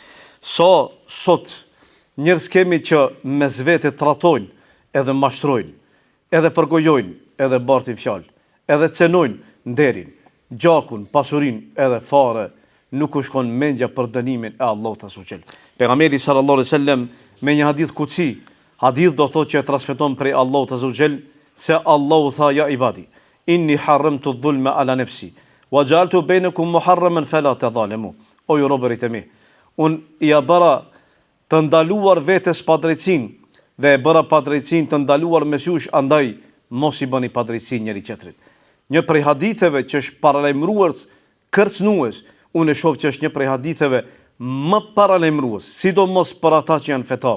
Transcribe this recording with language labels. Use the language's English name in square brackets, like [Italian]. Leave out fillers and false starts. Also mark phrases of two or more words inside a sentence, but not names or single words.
[Albanian] Sa sot njerëz kemi që mes vete tratojnë, edhe mashtrojnë, edhe përgojojnë, edhe bartin fjalë, edhe cenojnë nderin, gjakun, pasurinë, edhe fare nuk u shkon mendja për dënimin e Allahut azhajal. Pejgamberi [Arabic] صلى الله عليه وسلم [Albanian] me një [Arabic] حديث قدسي, [Albanian] hadith do thotë që e transmeton prej Allahut azhajal se Allahu tha [Arabic] يا عبادي إني حرمت الظلم على نفسي وجعلت بينكم محرما فلا تظالموا. [Albanian] O ju robërit e mi, unë ja bëra të ndaluar vetes padrejtësinë dhe e bëra padrejtësinë të ndaluar mes jush, andaj mos i bëni padrejtësi njëri tjetrit. Një prej haditheve që është paralajmërues, kërcënues, unë e shoh që është një prej haditheve më paralajmërues, sidomos për ata që janë fetar.